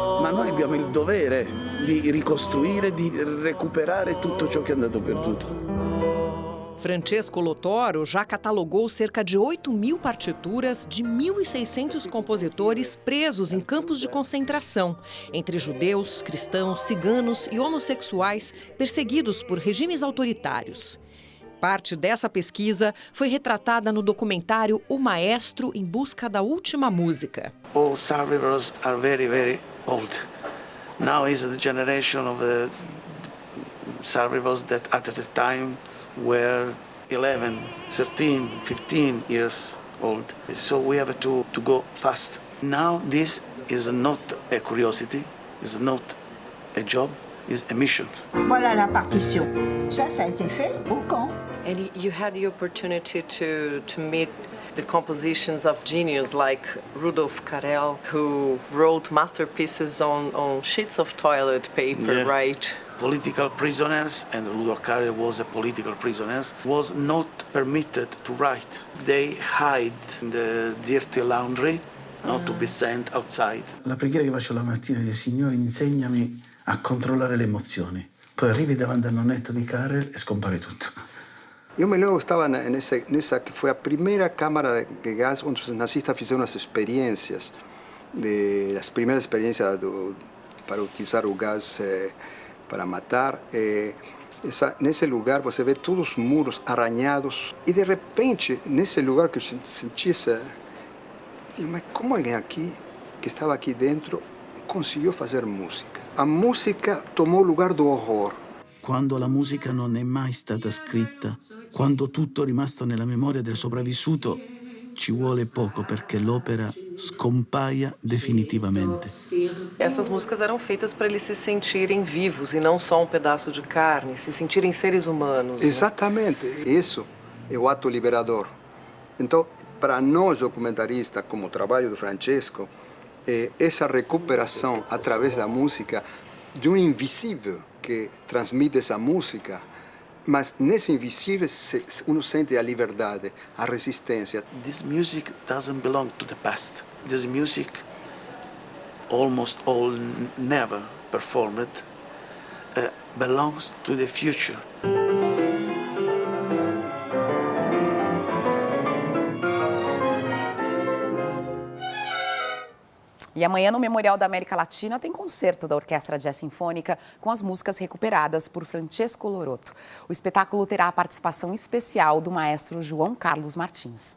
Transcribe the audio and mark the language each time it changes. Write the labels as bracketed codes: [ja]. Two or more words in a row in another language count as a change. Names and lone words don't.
[it] ma noi abbiamo il dovere di ricostruire, di recuperare tutto ciò che è andato perduto. [pt] Francesco Lotoro já catalogou cerca de 8.000 partituras de 1.600 compositores presos em campos de concentração, entre judeus, cristãos, ciganos e homossexuais perseguidos por regimes autoritários. Parte dessa pesquisa foi retratada no documentário O Maestro em Busca da Última Música. [en] All survivors are very, very old. Now is the generation of the survivors that at the time were 11, 13, 15 years old. So we have to go fast. Now this is not a curiosity, is not a job, is a mission. [fr] Voilà la partition. Ça a été fait au camp. [en] And you had the opportunity to meet the compositions of genius like Rudolf Carrel, who wrote masterpieces on sheets of toilet paper, Yeah. right? Political prisoners, and Rudolf Carrel was a political prisoner, was not permitted to write. They hide in the dirty laundry, not to be sent outside. [it] La preghiera che faccio la mattina è: Signore, insegnami a controllare le emozioni. Poi arrivi davanti al nonnetto di Carrel e scompare tutto. [pt] Eu me lembro que estava nessa que foi a primeira câmara de gás onde os nazistas fizeram as experiências, as primeiras experiências para utilizar o gás para matar. Nesse lugar você vê todos os muros arranhados e de repente nesse lugar que eu senti essa, mas como alguém aqui que estava aqui dentro conseguiu fazer música? A música tomou o lugar do horror. [it] Quando la musica non è mai stata scritta, quando tutto è rimasto nella memoria del sopravvissuto, ci vuole poco perché l'opera scompaia definitivamente. [pt] Essas músicas eram feitas para eles se sentirem vivos e não só um pedaço de carne, se sentirem seres humanos. Exatamente, isso é o ato liberador. Então, para nós documentaristas, como o trabalho do Francesco, essa recuperação através da música de um invisível que transmite essa música, mas nesse invisível uno sente a liberdade, a resistência. [en] This music doesn't belong to the past. This music, almost all never performed, belongs to the future. [pt] E amanhã no Memorial da América Latina tem concerto da Orquestra Jazz Sinfônica com as músicas recuperadas por Francesco Lotoro. O espetáculo terá a participação especial do maestro João Carlos Martins.